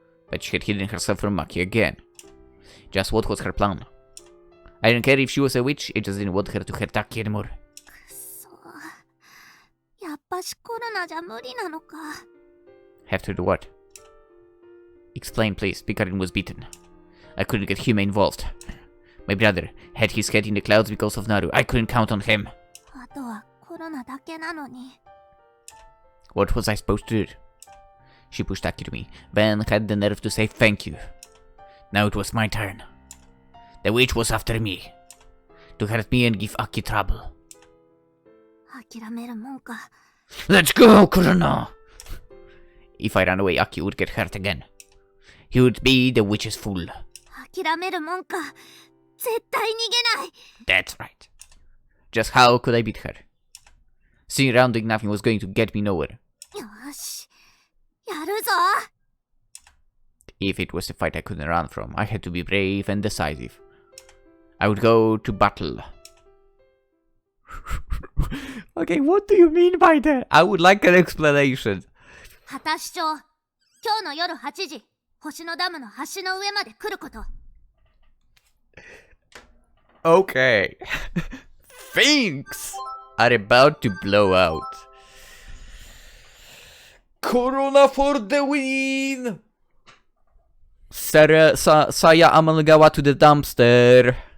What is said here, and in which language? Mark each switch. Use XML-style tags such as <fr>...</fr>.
<en>But she had hidden herself from Maki again. Just what was her plan? I didn't care if she was a witch, I just didn't want her to hurt Taki anymore.</en> <ja>くそ、やっぱしコロナじゃ無理なのか。</ja> <en>Have to do what? Explain, please. Pikarin was beaten. I couldn't get Hime involved. My brother had his head in the clouds because of Naru. I couldn't count on him.</en> <ja>あとはコロナだけなのに。</ja> <en>What was I supposed to do? She pushed Aki to me, then had the nerve to say thank you. Now it was my turn. The witch was after me. To hurt me and give Aki trouble.</en> <ja>諦めるもんか。</ja> <en>Let's go, Korona! If I ran away, Aki would get hurt again. He would be the witch's fool.</en> <ja>諦めるもんか。絶対逃げない。</ja> <en>That's right. Just how could I beat her? Sitting around doing nothing was going to get me nowhere.</en> <ja>よし、やるぞ。</ja> <en>if it was a fight I couldn't run from. I had to be brave and decisive. I would go to battle. Okay, what do you mean by that? I would like an explanation.</en> <ja>果たし町、今日の夜8時、星のダムの橋の上まで来ること。</ja> <en>Okay. Things are about to blow out. Korona for the win! Saya Amanagawa to the dumpster.</en>